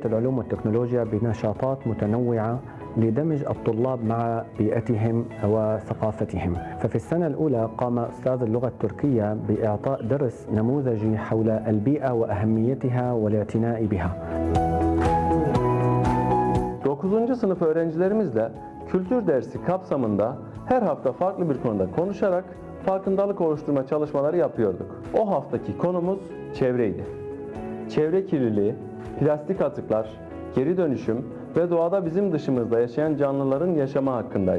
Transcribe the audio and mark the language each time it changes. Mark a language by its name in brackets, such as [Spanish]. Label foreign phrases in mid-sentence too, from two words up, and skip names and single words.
[Arabic] العلوم والتكنولوجيا بنشاطات متنوعة لدمج الطلاب مع بيئتهم وثقافتهم. ففي السنة الأولى قام أستاذ اللغة التركية بإعطاء درس نموذجي حول البيئة وأهميتها والاعتناء بها. [Turkish] 9. sınıf öğrencilerimizle kültür dersi kapsamında her hafta farklı bir konuda konuşarak farkındalık oluşturma çalışmaları yapıyorduk. O haftaki konumuz çevreydi. Çevre kirliliği, plastik atıklar, geri dönüşüm ve doğada bizim dışımızda yaşayan canlıların yaşamı hakkındaydı.